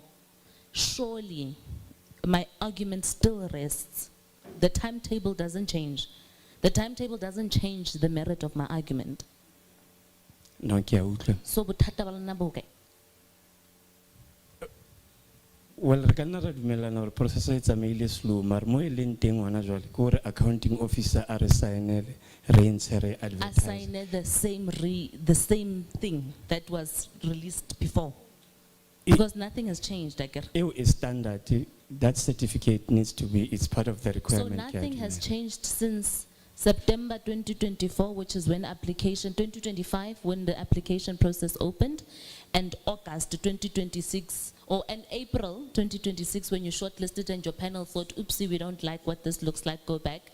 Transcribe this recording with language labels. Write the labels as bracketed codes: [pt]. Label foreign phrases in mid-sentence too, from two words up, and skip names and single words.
[en] Surely, my argument still rests. The timetable doesn't change. The timetable doesn't change the merit of my argument. No, So, well, [tn] re ka nna ra dumelana gore process e tsamaile slow, mar mo e leng teng ngwana jwale ke gore [en] accounting officer [tn] a re signele re ntshe re advertise. [en] Assign the same thing that was released before. Because nothing has changed, I get. It is standard. That certificate needs to be, it's part of the So requirement. nothing has changed since September 2024, which is when application, 2025, when the application process opened, and August 2026, and April 2026, when you shortlisted and your panel thought, oopsie, we don't like what this looks like, go back.